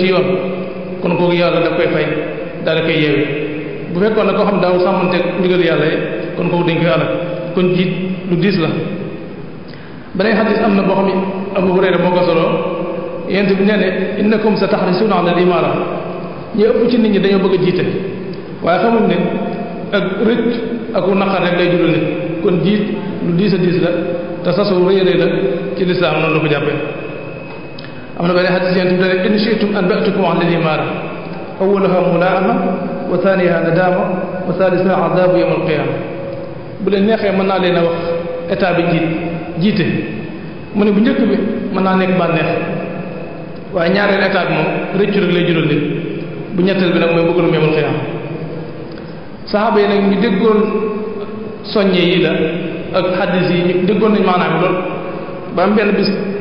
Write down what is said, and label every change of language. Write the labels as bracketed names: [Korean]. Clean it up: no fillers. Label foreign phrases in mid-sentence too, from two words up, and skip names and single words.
[Wolof] yoon kon kooku yàlla daf koy fay daal di koy yeewi bu fekkoon ne koo xam daawul sàmmanteeg ndigal yàlla yi kon kooku dañ koy alal kon jiit lu diis la beneen xadis am na boo xam ne Abu Hurayra moo ko solo yent bi nee ne [Arabic] إنكم ستحرصون على الإمارة [Wolof] ñu ëpp ci nit ñi dañoo bëgg a jiite waaye xamul ne ak rëcc ak naqar rek lay jural nit kon jiit lu diis a diis la te sasu rëy rëy la ci lislaam noonu la ko jàppee am na beneen xadis yent bi ne [Arabic] إن شئتم أنبأتكم عن الإمارة أولها ملامة وثانيها ندامة وثالثها عذاب يوم القيامة [Wolof] bu leen neexee mën naa leen a wax état bi jiite mu ne bu njëkk bi mën naa nekk bànneex waaye ñaareel état bi moom rëccu rek lay jural nit bu ñetteel bi nag mooy bëgg lu [Arabic] يوم القيامة [Wolof] saxaaba yi nag ñu déggoon soññe yi la ak xaddis yi ñu déggoon nañ maanaam lool ba am benn bis